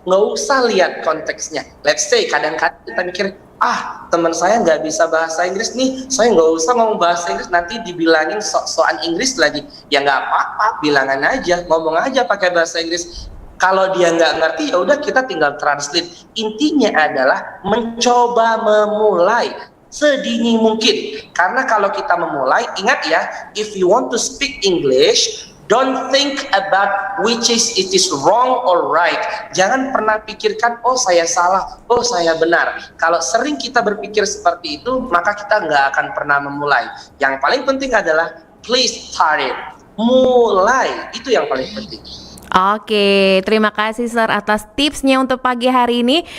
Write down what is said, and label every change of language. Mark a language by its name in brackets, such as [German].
[Indonesian] Nggak usah lihat konteksnya. [English] Let's say [Indonesian] kadang-kadang kita mikir, teman saya nggak bisa bahasa Inggris nih, saya nggak usah ngomong bahasa Inggris, nanti dibilangin sok-sokan Inggris lagi. Ya nggak apa-apa, bilangan aja, ngomong aja pakai bahasa Inggris. Kalau dia nggak ngerti, ya udah kita tinggal translate. Intinya adalah mencoba memulai sedini mungkin. Karena kalau kita memulai, ingat ya, [English] if you want to speak English, don't think about which it is wrong or right. [Indonesian] Jangan pernah pikirkan, oh saya salah, oh saya benar. Kalau sering kita berpikir seperti itu, maka kita nggak akan pernah memulai. Yang paling penting adalah [English] please start it. [Indonesian] Mulai, itu yang paling penting. Oke, terima kasih Sir atas tipsnya untuk pagi hari ini.